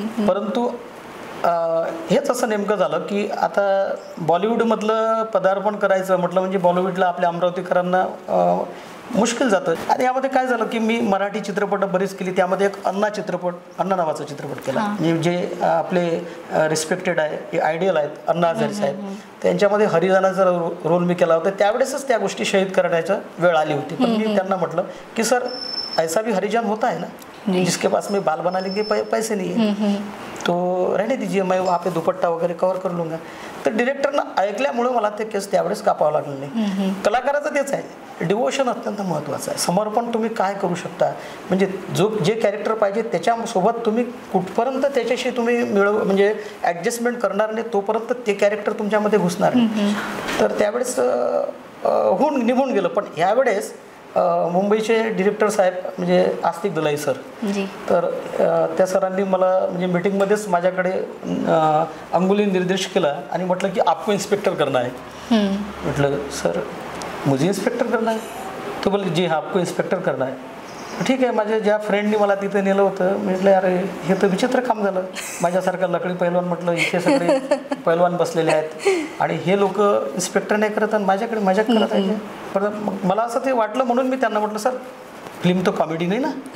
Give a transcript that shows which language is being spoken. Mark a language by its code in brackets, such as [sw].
[mr] परंतु हेच असं नेमकं झालं की आता बॉलिवूडमधलं पदार्पण करायचं म्हटलं म्हणजे बॉलिवूडला आपल्या अमरावतीकरांना मुश्किल जातं. आणि यामध्ये काय झालं की मी मराठी चित्रपट बरीच केली. त्यामध्ये एक अण्णा नावाचा चित्रपट केला, म्हणजे जे आपले रिस्पेक्टेड आहे, आयडियल आहेत, अण्णा हजारे साहेब, त्यांच्यामध्ये हरिजनाचा रोल मी केला होता. त्यावेळेसच त्या गोष्टी शहीद करण्याची वेळ आली होती. पण मी त्यांना म्हटलं की [hi] सर ऐसा भी हरिजन होता है ना जिसके पास में बाल बना लेंगे पैसे नहीं है तो रहने दीजिए, मैं वहाँ पे दुपट्टा वगैरे कव्हर कर लूँगा. [mr] तर डिरेक्टरनं ऐकल्यामुळे मला ते केस त्यावेळेस कापावं लागलं नाही. कलाकाराचं तेच आहे, डिवोशन अत्यंत महत्त्वाचं आहे. समर्पण तुम्ही काय करू शकता, म्हणजे जे कॅरेक्टर पाहिजे त्याच्यासोबत तुम्ही कुठपर्यंत त्याच्याशी तुम्ही म्हणजे ॲडजस्टमेंट करणार नाही तोपर्यंत ते कॅरेक्टर तुमच्यामध्ये घुसणार नाही. तर त्यावेळेस निघून गेलं. पण यावेळेस मुंबईचे डिरेक्टर साहेब म्हणजे आस्तिक दलाई सर, तर त्या सरांनी मला म्हणजे मीटिंगमध्येच माझ्याकडे अंगुली निर्देश केला आणि म्हटलं की [hi] आपको इन्स्पेक्टर करना है. म्हटलं सर मुझे इन्स्पेक्टर करना है? तो बोले जी हाँ आपको इन्स्पेक्टर करना है. [mr] ठीक आहे. माझ्या ज्या फ्रेंडनी मला तिथे नेलं होतं, म्हटलं अरे हे तर विचित्र काम झालं. माझ्यासारखा लकडी पैलवान, म्हटलं इथे सगळे पैलवान बसलेले आहेत आणि हे लोक इन्स्पेक्टर नाही करत आणि माझ्याकडे मजाक करत आहे. पण मग मला असं ते वाटलं म्हणून मी त्यांना म्हटलं सर [hi] फिल्म तो कॉमेडी नाही ना.